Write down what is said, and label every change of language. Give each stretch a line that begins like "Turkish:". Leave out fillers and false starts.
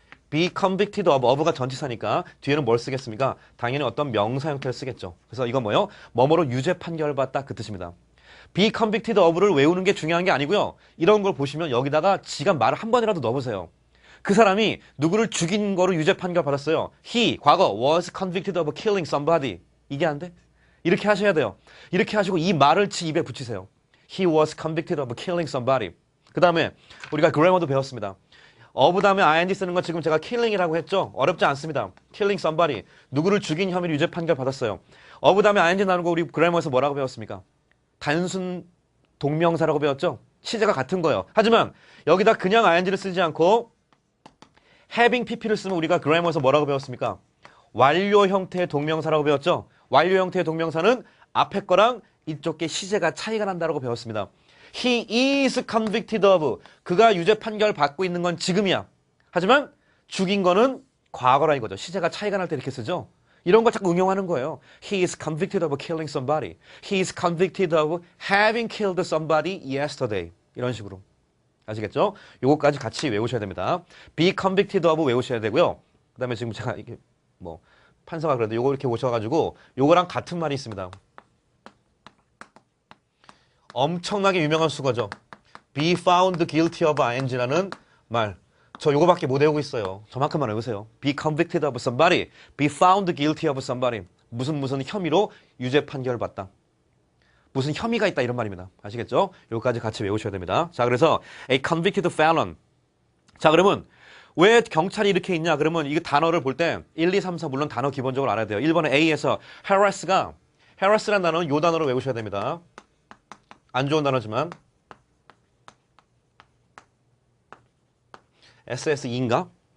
English: be convicted of
Korean: 가 전치사니까 뒤에는 뭘 쓰겠습니까? 당연히 어떤 명사 형태를 쓰겠죠. 그래서 이건 뭐예요? 뭐뭐로 유죄 판결받다 그 뜻입니다.
English: be convicted of
Korean: 를 외우는 게 중요한 게 아니고요. 이런 걸 보시면 여기다가 지가 말을 한 번이라도 넣어보세요. 그 사람이 누구를 죽인 거로 유죄 판결 받았어요.
English: He,
Korean: 과거,
English: was convicted of killing somebody.
Korean: 이게 안 돼? 이렇게 하셔야 돼요. 이렇게 하시고 이 말을 입에 붙이세요.
English: He was convicted of killing somebody.
Korean: 그 다음에 우리가 그래머도 배웠습니다. of 다음에 ing 쓰는 건 지금 제가 killing이라고 했죠. 어렵지 않습니다.
English: killing somebody.
Korean: 누구를 죽인 혐의로 유죄 판결 받았어요. of 다음에 ing 나누고 우리 그래머에서 뭐라고 배웠습니까? 단순 동명사라고 배웠죠. 시제가 같은 거예요. 하지만 여기다 그냥 ing를 쓰지 않고 having pp를 쓰면 우리가 그래머에서 뭐라고 배웠습니까? 완료 형태의 동명사라고 배웠죠. 완료 형태의 동명사는 앞에 거랑 이쪽 게 시제가 차이가 난다고 배웠습니다.
English: He is convicted of.
Korean: 그가 유죄 판결 받고 있는 건 지금이야. 하지만 죽인 거는 과거라 이거죠. 시제가 차이가 날 때 이렇게 쓰죠. 이런 걸 자꾸 응용하는 거예요.
English: He is convicted of killing somebody. He is convicted of having killed somebody yesterday.
Korean: 이런 식으로. 아시겠죠? 요거까지 같이 외우셔야 됩니다.
English: be convicted of
Korean: 외우셔야 되고요. 그 다음에 지금 제가 이게 뭐 판사가 그래도 요거 이렇게 오셔가지고 요거랑 같은 말이 있습니다. 엄청나게 유명한 수거죠.
English: be found guilty of ing라는 말.
Korean: 저 요거밖에 못 외우고 있어요. 저만큼만 외우세요.
English: be convicted of somebody. be found guilty of somebody.
Korean: 무슨 혐의로 유죄 판결을 받다. 무슨 혐의가 있다 이런 말입니다. 아시겠죠? 요거까지 같이 외우셔야 됩니다. 자, 그래서
English: a convicted felon.
Korean: 자, 그러면 왜 경찰이 이렇게 있냐? 그러면 이 단어를 볼 때 1, 2, 3, 4 물론 단어 기본적으로 알아야 돼요. 1번에 A에서 harass라는 단어는 요 단어로 외우셔야 됩니다. 안 좋은 단어지만 SSE인가?